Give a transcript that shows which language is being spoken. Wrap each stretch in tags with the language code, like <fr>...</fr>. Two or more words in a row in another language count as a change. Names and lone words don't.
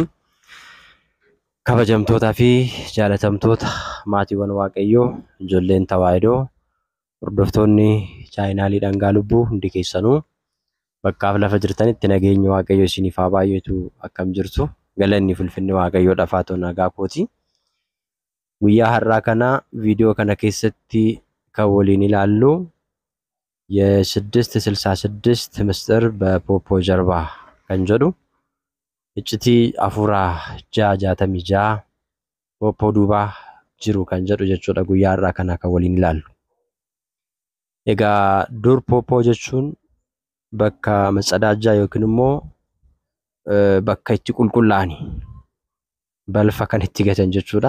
<om>Kabajamtootaa fi jaalatamtoota maatiiwwan Waaqayyoo, ijoolleen Tawaahidoo, hordoftoonni chaayinaalii Dhangaa Lubbuu hundi keessanuu bakkaaf lafa jirtanitti nageenyi Waaqayyo isiniif haa baay'atu. Akkam jirtu? Galanni ulfinni Waaqayyoodhaaf haa ta'u. Nagaa kooti. Guyyaa har'aa kana viidiyoo kana keessatti kan waliin ilaallu</om> <am>የ666 ምስጢር በፖፖ ጀርባ</am> <om>kan jedhu iccitii afuuraa 666 ፖፖ duubaa jiru kan jedhu jechuudha. Guyyaa har'aa kana kan waliin ilaallu. Egaa dur ፖፖ jechuun bakka matsadaajaa yookiin immoo bakka itti qulqullaa'ani balfa kan itti gatan jechuudha.</om>